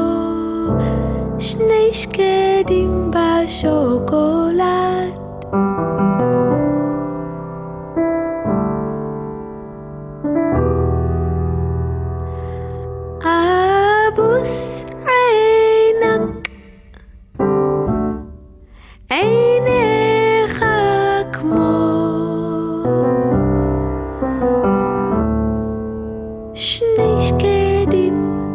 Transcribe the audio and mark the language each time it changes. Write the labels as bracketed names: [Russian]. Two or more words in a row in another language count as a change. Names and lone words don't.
[Hebrew] שני שקדים בשוקולד [Arabic] أبوس عينك [Hebrew] عينيך כמו שני שקדים